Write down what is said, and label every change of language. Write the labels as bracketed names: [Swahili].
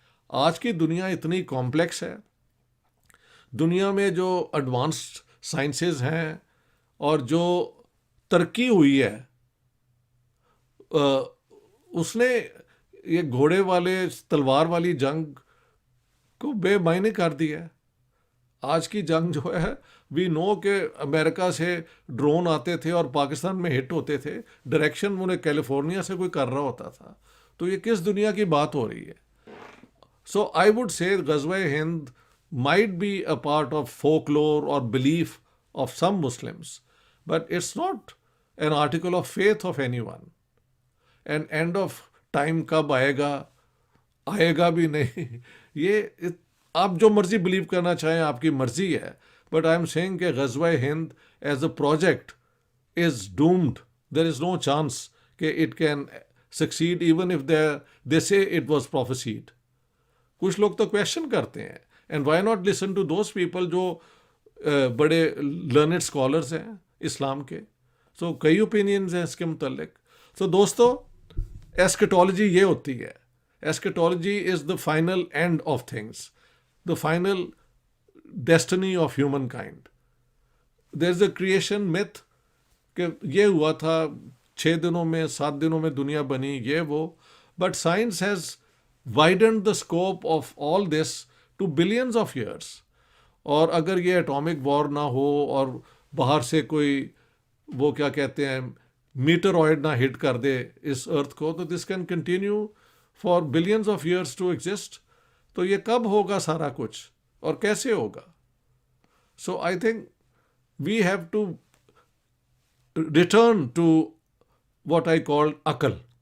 [Urdu] آج کی دنیا اتنی کمپلیکس ہے, دنیا میں جو ایڈوانسڈ سائنسز ہیں اور جو ترقی ہوئی ہے, اس نے یہ گھوڑے والے تلوار والی جنگ کو بے معنی کر دیا ہے. آج کی جنگ جو ہے, وی نو کہ امریکہ سے ڈرون آتے تھے اور پاکستان میں ہٹ ہوتے تھے, ڈائریکشن انہیں کیلیفورنیا سے کوئی کر رہا ہوتا تھا. تو یہ کس دنیا کی بات ہو رہی ہے؟ [English] So I would say غزوہ ہند might be a part of folklore or belief of some Muslims, but it's not an article of faith of anyone. And end of time [Urdu] کب آئے گا, آئے گا بھی نہیں, یہ آپ جو مرضی بلیو کرنا چاہیں آپ کی مرضی ہے, [English] but I am saying [Urdu] کہ غزوہ ہند [English] as a project is doomed. There is no chance کہ it can succeed even if they say it was prophesied. [Urdu] کچھ لوگ تو کویشچن کرتے ہیں, [English] and why not listen to those people [Urdu] جو بڑے [English] learned scholars [Urdu] ہیں اسلام کے. سو کئی اوپینینز ہیں اس کے متعلق. سو دوستو, ایسکیٹالوجی یہ ہوتی ہے. [English] Eschatology is the final end of things, the final destiny of humankind. There is a creation myth [Urdu] کہ یہ ہوا تھا 6 دنوں میں 7 دنوں میں دنیا بنی, یہ وہ, [English] but science has widened the scope of all this to billions of years. [Urdu] اور اگر یہ اٹامک وار نہ ہو اور باہر سے کوئی وہ کیا کہتے ہیں میٹرائڈ نہ ہٹ کر دے اس ارتھ کو, تو [English] This can continue for billions of years to exist. [Urdu] تو یہ کب ہوگا سارا کچھ اور کیسے ہوگا؟ [English] So I think we have to return to what I call عقل.